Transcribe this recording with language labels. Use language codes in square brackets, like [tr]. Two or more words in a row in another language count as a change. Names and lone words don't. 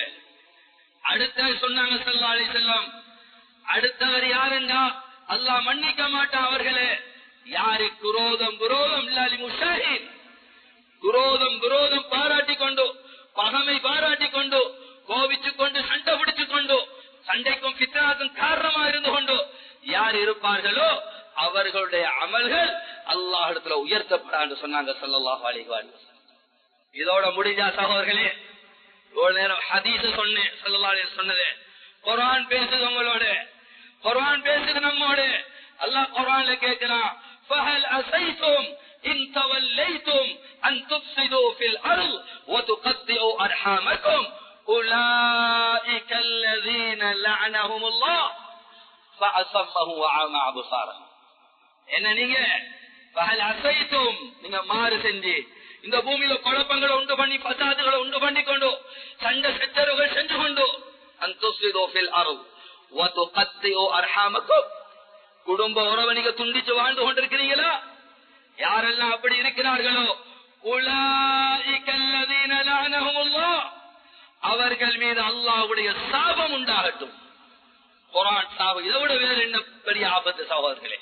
[ta] அடுத்த சொன்னாங்க [ar] صلى الله عليه وسلم, [ta] அடுத்தவர் யாருன்னா அல்லாஹ் மன்னிக்க மாட்டான் அவர்களே யாரு குரோதம் [ar] إلا مشاحن, [ta] குரோதம் பாராட்டி கொண்டு, பகமை பாராட்டி கொண்டு, கோபிச்சு கொண்டு, சண்டை பிடிச்சு கொண்டு, சண்டைக்கும் ஃபித்னாக்கும் காரணமா இருந்து கொண்டு யார் இருப்பார்களோ அவர்களுடைய அமல்கள் அல்லாஹ்விடத்துல உயர்த்தப்படாது சொன்னாங்க [ar] صلى الله عليه وسلم. [ta] இதோட முடிஞ்சா சகோதரர்களே, ஒரு நேரம் ஹதீஸ் சொன்னேன், [ar] صلى الله عليه وسلم [ta] சொன்னது, குர்ஆன் பேசுது உங்களோட, குர்ஆன் பேசுது நம்மோட. அல்லாஹ் குர்ஆன்ல கேக்குறான், [ar] فهل عسيتم إن توليتم أن تفسدوا في الأرض وتقطعوا أرحامكم أولئك الذين لعنهم الله فأصمهم وأعمى أبصارهم. [ta] என்ன நீங்க [ar] فهل عسيتم [ta] நீங்க மாறு செஞ்சு இந்த பூமியில குழப்பங்களை உண்டு பண்ணி, பசாதுகளை உண்டு பண்ணி கொண்டு, சண்டை சச்சரவுகள் செஞ்சு கொண்டு, [ar] أن تفسدوا في الأرض وتقطعوا أرحامكم, [ta] குடும்ப உறவை நீங்க துண்டிச்சு வாழ்ந்து கொண்டிருக்கிறீங்களா? யாரெல்லாம் அப்படி இருக்கிறார்களோ [ar] أولئك الذين لعنهم الله, [ta] அவர்கள் மீது அல்லாஹ்வுடைய சாபம் உண்டாகட்டும். குர்ஆன் சாபம், இதோட வேற என்ன பெரிய ஆபத்து சகோதரர்களே?